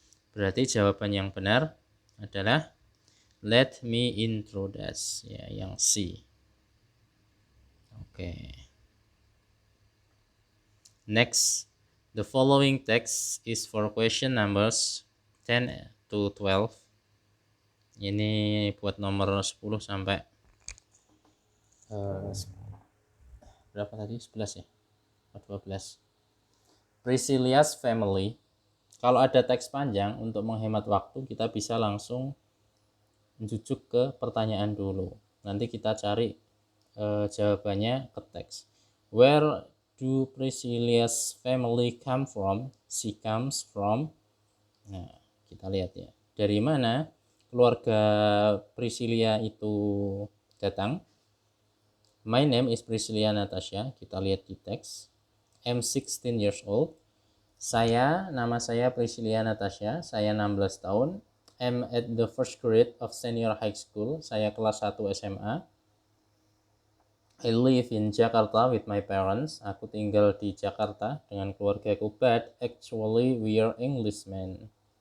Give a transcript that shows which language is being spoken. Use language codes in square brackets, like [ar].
[id] Berarti jawaban yang benar adalah [en] let me introduce [id] ya, yang C. Oke. [en] Next, the following text is for question numbers 10 to 12. [id] Ini buat nomor 10 sampai berapa tadi? 11 ya? 12. [en] Priscilla's family. [id] Kalau ada teks panjang, untuk menghemat waktu kita bisa langsung menjujuk ke pertanyaan dulu. Nanti kita cari jawabannya ke teks. [en] Where do Priscilla's family come from? She comes from. [id] Nah, kita lihat ya. Dari mana keluarga Priscilla itu datang? [en] My name is Priscilla Natasha. [id] Kita lihat di teks. [en] I'm 16 years old. [id] Nama saya Priscilla Natasha. Saya 16 tahun. [en] I'm at the first grade of senior high school. [id] Saya kelas 1 SMA. [en] I live in Jakarta with my parents. [id] Aku tinggal di Jakarta dengan keluargaku. [en] But actually we are Englishmen.